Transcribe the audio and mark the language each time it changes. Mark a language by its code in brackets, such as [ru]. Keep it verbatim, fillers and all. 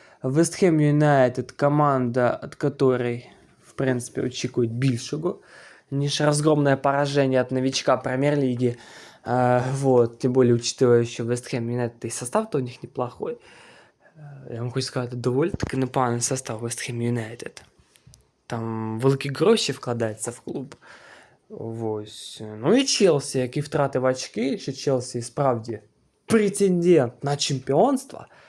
[uk] Вестхем Юнайтед команда, [ru] от которой, [uk] в принципе, очікують більшого, ніж розгромне пораження від новичка прем'єр-ліги. [ru] Э, вот, тем более, учитывая, що Вестхем Юнайтед і состав-то у них неплохой. [uk] Е, Я вам хочу сказати, доволі таки непоганий состав Вестхем Юнайтед. Там великі гроші вкладаються в клуб. Ось. Ну і Челсі, який втратив очки, якщо Челсі справді претендент на чемпіонство.